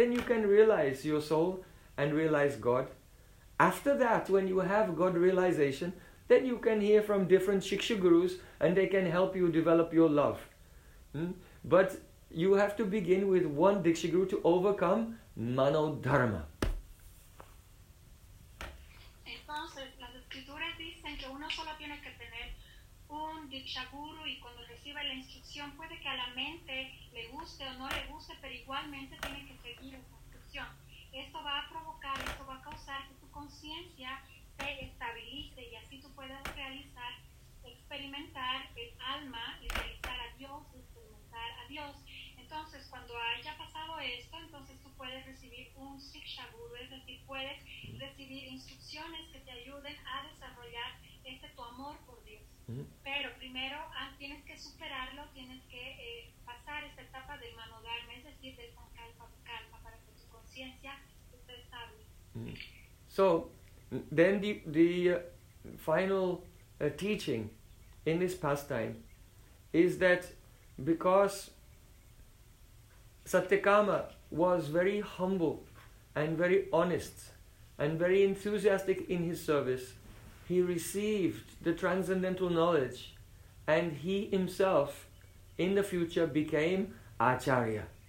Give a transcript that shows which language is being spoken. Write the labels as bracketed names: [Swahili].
[English] Then you can realize your soul and realize God. After that, when you have God realization, then you can hear from different Shiksha Gurus and they can help you develop your love. But you have to begin with one Diksha Guru to overcome Manodharma. [Spanish] Entonces, las escrituras dicen que uno solo tiene que tener un Diksha Guru, y cuando reciba la instrucción, puede que a la mente le guste o no le guste, pero igualmente tiene que seguir esa instrucción. Esto va a provocar, esto va a causar que tu conciencia se estabilice y así tú puedas realizar, experimentar el alma y realizar a Dios, experimentar a Dios. Entonces, cuando haya pasado esto, entonces tú puedes recibir un Siksha Guru, es decir, puedes recibir instrucciones que te ayuden a desarrollar este tu amor por Dios. Pero primero tienes que superarlo, tienes que pasar esta etapa del manodharma, es decir, del sankalpa vikalpa, para que tu conciencia esté estable. [English] So then the final teaching in this pastime is that because Satyakama was very humble and very honest and very enthusiastic in his service, he received the transcendental knowledge and he himself in the future became Acharya.